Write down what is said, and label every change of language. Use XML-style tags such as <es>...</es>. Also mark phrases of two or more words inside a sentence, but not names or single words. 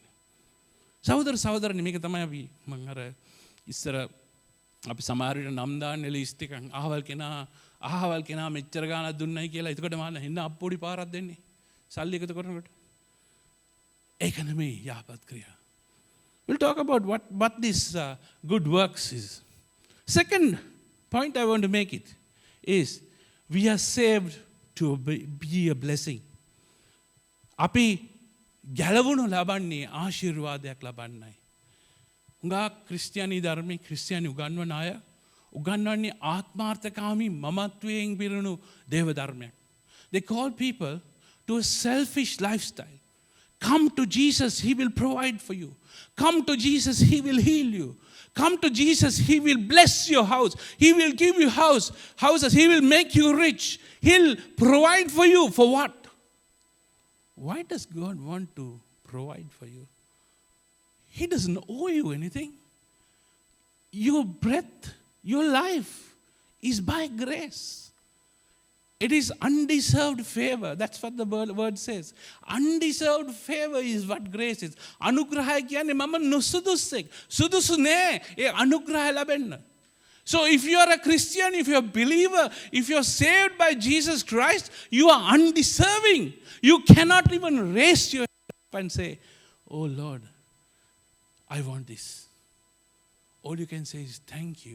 <si>සහෝදර සහෝදරනි මේක තමයි අපි මම අර ඉස්සර අපි සමහර විට නම් දාන්නේ ලිස්ට් එකක් අහවල් කෙනා මෙච්චර ගාණක් දුන්නයි කියලා. එතකොට මම හින්න අප්පොඩි පාරක් දෙන්නේ. සල්ලි එකතු කරනකොට. ඒක නෙමෙයි යහපත් ක්‍රියා.</si> <en>We'll talk about what this good works is. Second point I want to make it is we are saved to be a blessing.</en> <si>අපි ගැලවුණු ලබන්නේ ආශිර්වාදයක් ලබන්නයි. උඟා ක්‍රිස්තියානි ධර්මයේ ක්‍රිස්තියානි උගන්වන අය උගන්වන්නේ ආත්මාර්ථකාමී මමත්වයෙන් පිරුණු දේව ධර්මයක්.</si> <en>They call people to a selfish lifestyle. Come to Jesus, He will provide for you. Come to Jesus, He will heal you. Come to Jesus, He will bless your house. He will give you houses. He will make you rich. He'll provide for you. For what? Why does God want to provide for you? He doesn't owe you anything. Your breath, your life is by grace. It is undeserved favor. That's what the word says. Undeserved favor is what grace is.</en> <si>අනුග්‍රහය කියන්නේ මම නුසුදුසෙක්. සුදුසු නෑ ඒ අනුග්‍රහය ලබන්න.</si> <en>So if you are a Christian, if you are a believer, if you are saved by Jesus Christ, you are undeserving. You cannot even raise your hand up and say, "Oh Lord, I want this. All you can say is thank you.</en>